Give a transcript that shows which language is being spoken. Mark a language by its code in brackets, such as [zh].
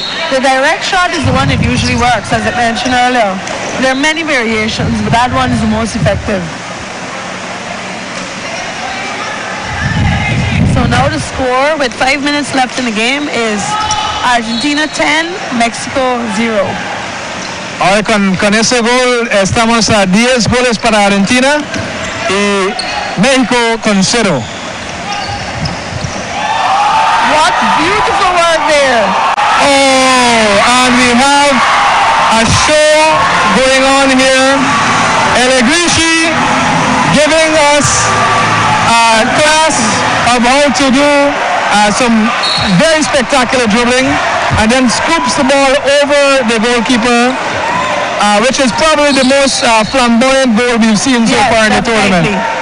[en] The direct shot is the one that usually works, as I mentioned earlier. There are many variations, but that one is the most effective. So now the score with 5 minutes left in the game is Argentina 10, Mexico 0. [es] Ahora con ese gol estamos a 10 goles para Argentina y México con 0. [en] What beautiful work there. Oh, and we have a show going on here. Elegrishi giving us a class of how to do some very spectacular dribbling, and then scoops the ball over the goalkeeper, which is probably the most flamboyant goal we've seen so far in the tournament.